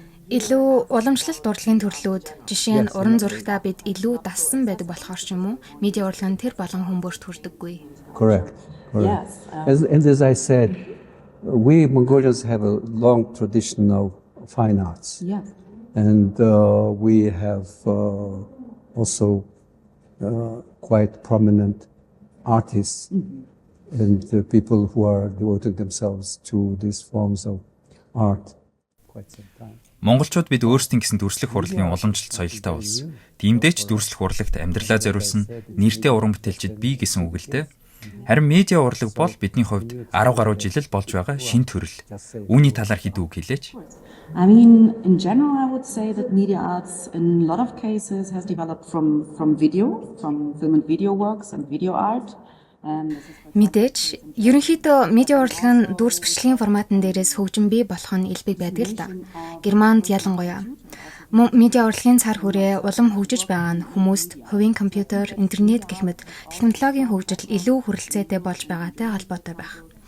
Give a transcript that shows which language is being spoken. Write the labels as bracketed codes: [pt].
[mn] Илүү уламжлалт урлагийн төрлүүд жишээ нь уран зурагтаа бид илүү дассан байдаг болохоор ч юм уу медиа урлагын тэр болон хүмүүст хүрдэггүй. [en] Correct. Yes. As I said, we Mongolians have a long tradition of fine arts. Yeah. And we have also quite prominent artists and people who are devoting themselves to these forms of art quite some time. [mn] Монголчууд бид өөрсдийн гэсэн дүрслэх урлагийн уламжлалт соёлтой болсон. Тиймдээ ч дүрслэх урлагт амьдралаа зориулсан нэртэй уран бүтээлчид бий гэсэн үг л дээ. Харин медиа урлаг бол бидний хувьд 10 гаруй жил л болж байгаа шинэ төрөл. Үүний талаар хэд үг хэлээч? [en] I mean, in general, I would say that media arts, in a lot of cases, has developed from video, from film and video works and video art. [mn] Мэдээж ерөнхийдөө медиа урлаг нь дүрс бичлэгийн форматн дээрээс хөгжин бий болох нь элбэг байдаг л да. Германд ялангуяа медиа урлагийн цар хүрээ улам хөгжиж байгаа нь хүмүүст хувийн компьютер, интернет гэх мэт технологийн хөгжил илүү хүрэлцээтэй болж байгаатай холбоотой байх.